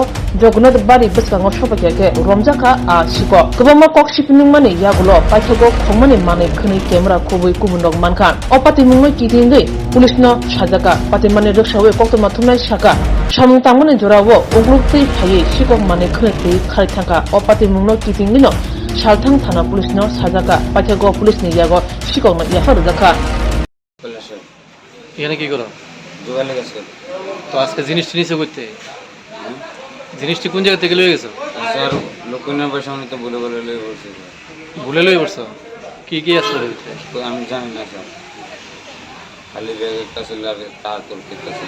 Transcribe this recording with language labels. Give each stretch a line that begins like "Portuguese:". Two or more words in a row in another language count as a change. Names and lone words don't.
Kok Borok: jogunat bari beskango sopakeke romjaka a siko kubama kok sipining mani yagulo pathago khomani mani khni camera khobui kubundok mankan opati mungno kitingai police no sajaka pati mani riksawe koktoma thumnai saka samung tangmani jorawo ungklukti phai siko mani khni tei khai thaka opati mungno kitingai no salthang thana police no sajaka pathago police ni yago siko ma yafa rujaka
Bangla: এখানে কি করো? দোকানে গেছে। তো আজকে জিনিসটি নিচে করতে জিনিসটি কোন জায়গা থেকে লয়ে গেছো? স্যার লোকনার পয়সা আমি তো বলে লই বলছি। ভুলে লয়ে পড়ছো? কি আছে ওর ভিতরে? তো আমি জানি না স্যার। খালি ব্যাগ একটা ছিল আর তার তোর কিটা ছিল।